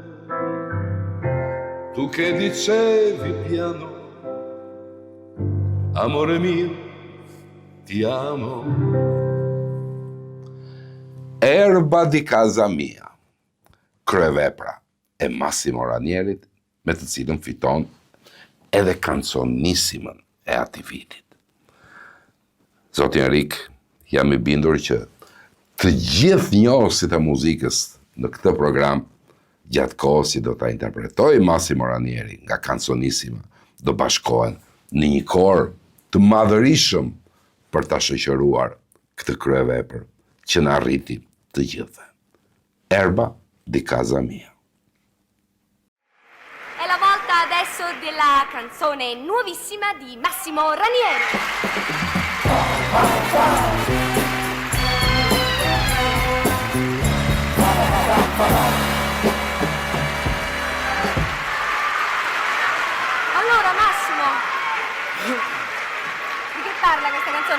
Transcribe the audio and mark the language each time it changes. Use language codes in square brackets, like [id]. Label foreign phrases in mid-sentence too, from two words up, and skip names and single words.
[it] Tu che dicevi piano, amore mio, ti amo. [sq] Erba di casa mia, Kryvepra e Massimo Ranieri, me të cilën fiton edhe kanconissimën e atij vitit. Zoti Enrik, jam I bindur që të gjithë njohësit e muzikës në këtë program, gjatë kohës që do ta interpretoj Massimo Ranieri nga kanconissima, do bashkohen në një kor të madhërishëm për ta shoqëruar këtë kryevepër që na arriti të gjithëve. [it] Erba di casa mia. È la volta adesso della canzone nuovissima di Massimo Ranieri. Allora Massimo, di che parla questa canzone?